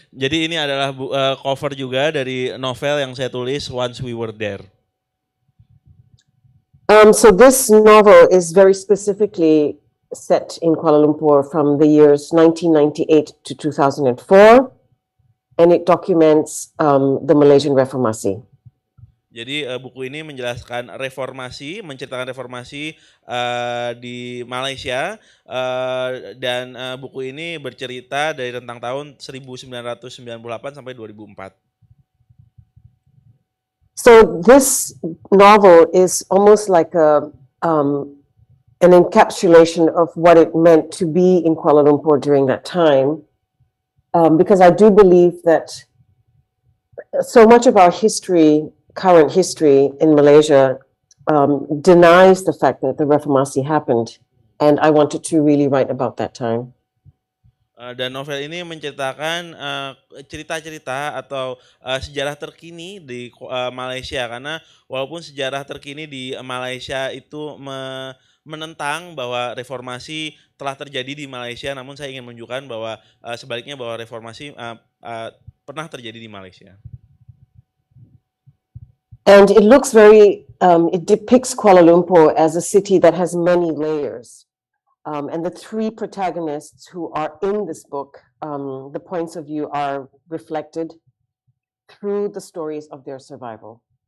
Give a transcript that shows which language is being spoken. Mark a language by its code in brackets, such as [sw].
[id] Jadi ini adalah cover juga dari novel yang saya tulis Once We Were There. [en] So this novel is very specifically set in Kuala Lumpur from the years 1998 to 2004, and it documents the Malaysian Reformasi. [id] Jadi buku ini menjelaskan menceritakan reformasi di Malaysia dan buku ini bercerita dari rentang tahun 1998 sampai 2004. [en] So this novel is almost like a an encapsulation of what it meant to be in Kuala Lumpur during that time, because I do believe that so much of our history, current history in Malaysia, denies the fact that the Reformasi happened, and I wanted to really write about that time. [id] Dan novel ini menceritakan cerita-cerita atau sejarah terkini di Malaysia, karena walaupun sejarah terkini di Malaysia itu menentang bahwa reformasi telah terjadi di Malaysia, namun saya ingin menunjukkan bahwa sebaliknya bahwa reformasi pernah terjadi di Malaysia. [en] And it looks it depicts Kuala Lumpur as a city that has many layers. And the three protagonists who are in this book, the points of view are reflected through the stories of their survival.